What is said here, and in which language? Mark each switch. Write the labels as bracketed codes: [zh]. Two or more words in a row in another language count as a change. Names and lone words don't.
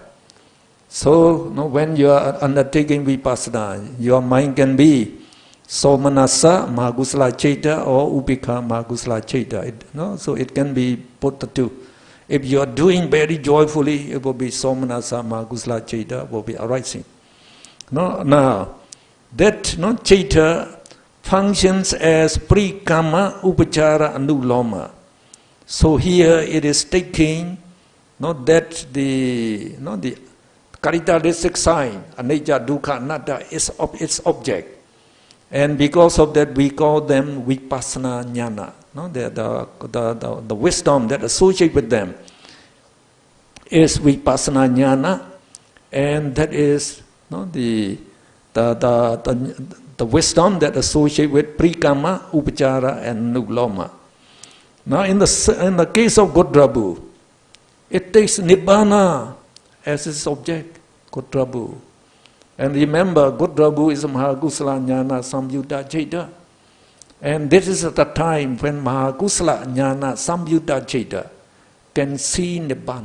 [en] So, when you are undertaking vipassana, your mind can be [pi] Somanasa, Mahakusala Chaita, [en] or [pi] Upekha, Mahakusala Chaita. [en] So it can be put the two. If you are doing very joyfully, it will be [pi] Somanasa, Mahakusala Chaita, [en] will be arising. Now, that Chaita functions as [pi] prekama, upachara, anuloma. [en] So here it is taking that the characteristic sign, [pi] anicca, dukkha, anatta, [en] is of its object. And because of that, we call them [pi] vipassana jnana. [en] The wisdom that associates with them is [pi] vipassana jnana, [en] and that is the wisdom that associates with [pi] prekama, upachara, [en] and anuloma. Now, in the case of Godrabu, it takes nibbana as its object, Godrabu. And remember, Godrabu is [pi] Mahakusala Jnana Samyutta Chaita. [en] And this is at the time when [pi] Mahakusala Jnana Samyutta Chaita [en] can see Nibbana.